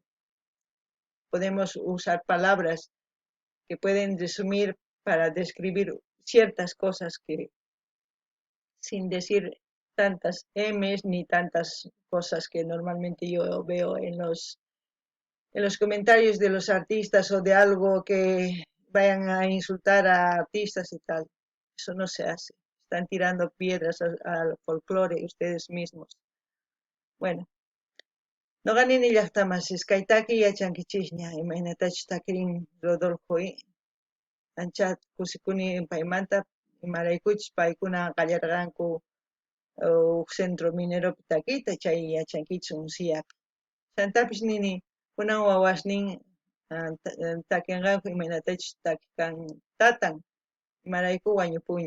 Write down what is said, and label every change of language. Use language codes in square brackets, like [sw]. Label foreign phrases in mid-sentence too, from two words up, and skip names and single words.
[es] Podemos usar palabras que pueden resumir para describir ciertas cosas que sin decir tantas M's ni tantas cosas que normalmente yo veo en los comentarios de los artistas o de algo que vayan a insultar a artistas y tal. Eso no se hace. Están tirando piedras al folclore ustedes mismos. [qu] Bueno, no ganin ni llaqtamasís kaytaki yachankichikña imaynatachu takirin Rodolfo ancha kusikuni paymanta imaraykuchus paykuna qallarqanku centro mineropi takiyta chay yachankichis Unciapi. Chantapis nini kunan wawasnin takinqanku imaynatachus takikan tatan imarayku wañupunña